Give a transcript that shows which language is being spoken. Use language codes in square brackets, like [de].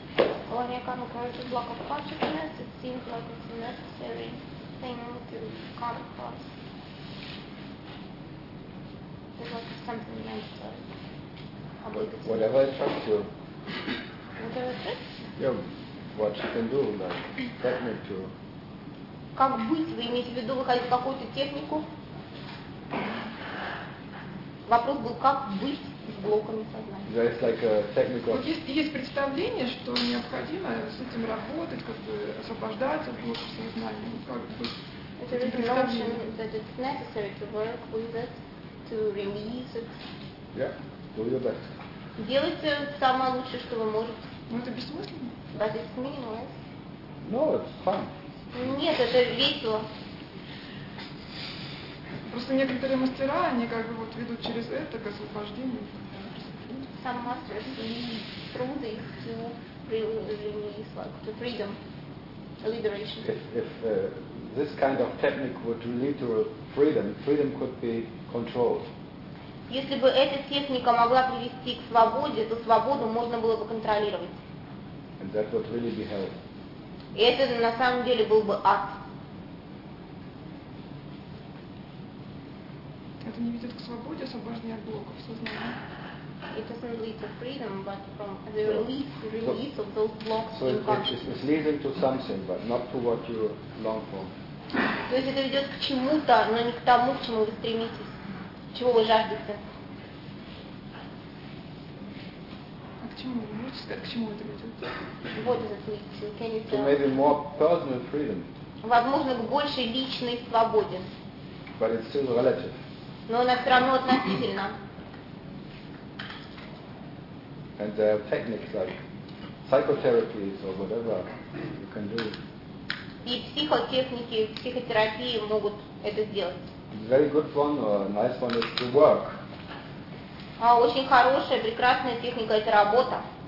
[en] When you come across the block of consciousness, it seems like it's a necessary thing to come across. It's like something necessary. Whatever it takes to. Whatever it takes? Yeah, what you can do, like, technique to. [ru] Как быть? Вы имеете в виду выходить какую-то технику? Вопрос был, как быть с блоками сознания. [en] Yeah, like technical... [ru] Вот есть представление, что необходимо с этим работать, как бы освобождаться от блоков сознания. Как быть? Это представление, [en] that it's necessary to work with it, to release it. Yeah, do your best. [ru] Делайте самое лучшее, что вы можете. Но это бессмысленно. [en] But it's meaningless. No, it's fun. [ru] Нет, это весело. Просто некоторые мастера, они как бы вот ведут через это к освобождению. [en] Some masters through this to release, like to freedom, liberation. If this kind of technique would lead to freedom, freedom could be controlled. [ru] Если бы эта техника могла привести к свободе, то свободу можно было бы контролировать. [en] And that would really be hell. [ru] И это на самом деле был бы ад. Это не ведет к свободе, освобождение от блоков сознания. [en] It doesn't lead to freedom, but from the release of those blocks. So it's leading to something, but not to what you long for. [ru] То есть это ведет к чему-то, но не к тому, к чему вы стремитесь, чего вы жаждете. А к чему? Вы можете сказать, к чему это ведет? [en] What does it lead to? Can you tell? To maybe more personal freedom. [ru] Возможно, к большей личной свободе. [en] But it's still relative. [ru] Но она все равно относительно. [en] And there are techniques like psychotherapies or whatever you can do. [ru] И психотехники, психотерапии могут это сделать. [en] Very good one or nice one is to work. [ru] А очень хорошая, прекрасная техника – это работа.